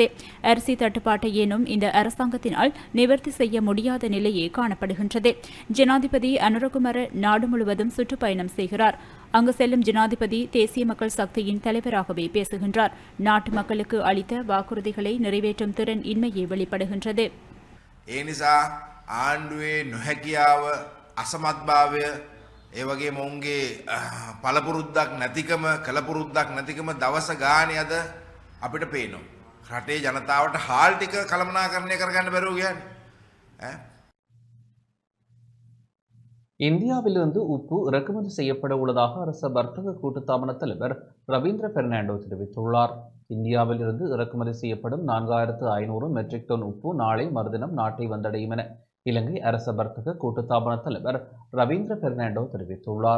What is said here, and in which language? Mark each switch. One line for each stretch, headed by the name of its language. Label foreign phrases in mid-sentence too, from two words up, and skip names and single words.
Tamil: அரிசி தட்டுப்பாட்டை ஏனும் இந்த அரசாங்கத்தினால் நிவர்த்தி செய்ய முடியாத நிலையே காணப்படுகின்றது. ஜனாதிபதி அனுரகுமார நாடு முழுவதும் சுற்றுப்பயணம் செய்கிறார். அங்கு செல்லும் ஜனாதிபதி தேசிய மக்கள் சக்தியின் தலைவராகவே பேசுகின்றார். நாட்டு மக்களுக்கு அளித்த வாக்குறுதிகளை நிறைவேற்றும் திறன் இன்மையே வெளிப்படுகின்றது.
Sinhala: ඒ වගේ මොවුන්ගේ පළපුරුද්දක් නැතිකම කලපුරුද්දක් නැතිකම දවස ගානේ අද අපිට පේනවා. රටේ ජනතාවට හාල් ටික කළමනාකරණය කරගන්න බැරුව කියන්නේ.
Tamil: இந்தியாவிலிருந்து உப்பு இறக்குமதி செய்யப்பட உள்ளதாக அரச வர்த்தக கூட்டுத்தாபன தலைவர் ரவீந்திர பெர்னாண்டோ தெரிவித்துள்ளார். இந்தியாவில் இருந்து இறக்குமதி செய்யப்படும் 4500 மெட்ரிக் டன் உப்பு நாளை மறுதினம் நாட்டை வந்தடையும் என இலங்கை அரச வர்த்தக கூட்டுத்தாபன தலைவர் ரவீந்திர பெர்னாண்டோ தெரிவித்துள்ளார்.